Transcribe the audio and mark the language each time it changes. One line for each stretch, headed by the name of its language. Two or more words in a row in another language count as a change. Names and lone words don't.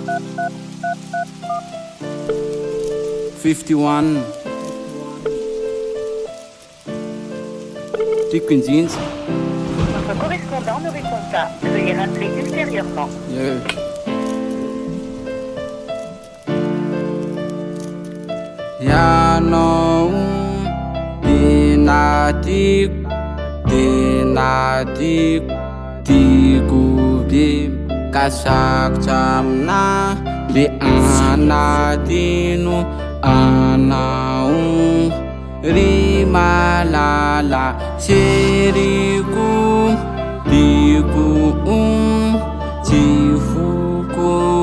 Malagasy: 51 tiako indrinjy.
French: Notre correspondant ne répond pas. Veuillez rappeler ultérieurement.
Malagasy: Ianao tenatiko tiako be ka sakotra amina le anatino anao ry malala seriko tiako tsy foko